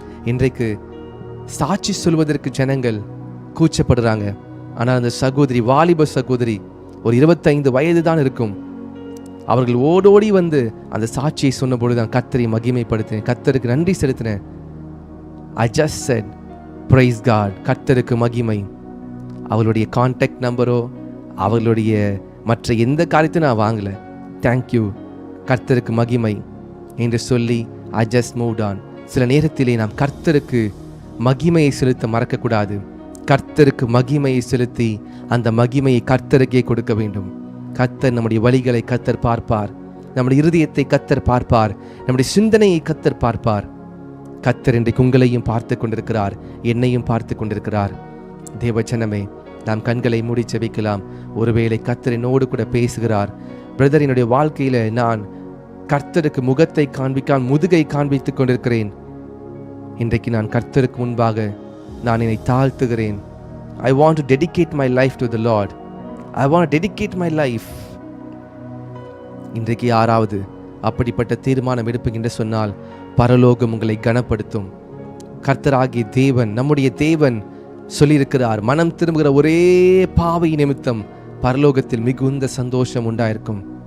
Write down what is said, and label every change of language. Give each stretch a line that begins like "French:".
Tamil: இன்றைக்கு சாட்சி சொல்வதற்கு ஜனங்கள் கூச்சப்படுறாங்க. ஆனால் அந்த சகோதரி, வாலிப சகோதரி, ஒரு 25 வயது தான் இருக்கும். அவர்கள் ஓடோடி வந்து அந்த சாட்சியை சொன்ன பொழுதுதான் கர்த்தரை மகிமைப்படுத்தினேன், கர்த்தருக்கு நன்றி செலுத்தினேன்.
English: I just said praise God,
Tamil: கர்த்தருக்கு மகிமை. அவளுடைய கான்டாக்ட் நம்பரோ அவர்களுடைய மற்ற எந்த காரியத்தையும் நான் வாங்கலை. தேங்க்யூ, கர்த்தருக்கு மகிமை என்று சொல்லி
English: I just moved on.
Tamil: சில நேரத்திலே நாம் கர்த்தருக்கு மகிமையை செலுத்த மறக்கக்கூடாது. கர்த்தருக்கு மகிமையை செலுத்தி அந்த மகிமையை கர்த்தருக்கே கொடுக்க வேண்டும். கர்த்தர் நம்முடைய வழிகளை கர்த்தர் பார்ப்பார், நம்முடைய இருதயத்தை கர்த்தர் பார்ப்பார், நம்முடைய சிந்தனையை கர்த்தர் பார்ப்பார். கர்த்தர் இன்றைக்கு உங்களையும் பார்த்து கொண்டிருக்கிறார், என்னையும் பார்த்து கொண்டிருக்கிறார். தேவஜனமே, நாம் கண்களை மூடி ஜெபிக்கலாம். ஒருவேளை கர்த்தர் என்னோடு கூட பேசுகிறார். பிரதர், என்னுடைய வாழ்க்கையில நான் கர்த்தருக்கு முகத்தை காண்பிக்கான் முதுகை காண்பித்துக் கொண்டிருக்கிறேன். இன்றைக்கு நான் கர்த்தருக்கு முன்பாக நான் என்னை தாழ்த்துகிறேன்.
English: I want to dedicate my life to the Lord. I want to dedicate my life.
Tamil: இன்றைக்கு யாராவது அப்படிப்பட்ட தீர்மானம் எடுப்புகின்ற சொன்னால் பரலோகம் உங்களை கனப்படுத்தும். கர்த்தராகிய தேவன், நம்முடைய தேவன் சொல்லியிருக்கிறார், மனம் திரும்புகிற ஒரே பாவை நிமித்தம் பரலோகத்தில் மிகுந்த சந்தோஷம் உண்டாயிருக்கும்.